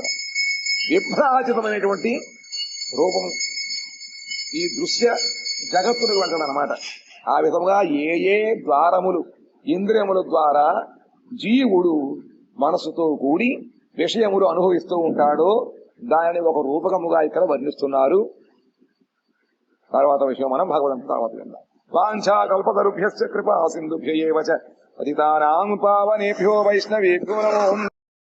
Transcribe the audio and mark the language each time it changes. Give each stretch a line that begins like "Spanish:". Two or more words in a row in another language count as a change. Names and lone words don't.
Telugu: విభ్రాజితమైనటువంటి రూపము ఈ దృశ్య జగత్తులకు వెళ్తాడు అనమాట. ఆ విధంగా ఏ ద్వారములు ఇంద్రియముల ద్వారా జీవుడు మనసుతో కూడి విషయములు అనుభవిస్తూ ఉంటాడో దానిని ఒక రూపకముగా ఇక్కడ వర్ణిస్తున్నారు. తర్వాత విషయం మనం భగవంతుని తర్వాత విందాం.
Sanskrit: వాంఛా కల్పతరుభ్యశ్చ కృపా సింధుభ్య ఏవ చ పతితానాం పావనేభ్యో వైష్ణవేభ్యో నమో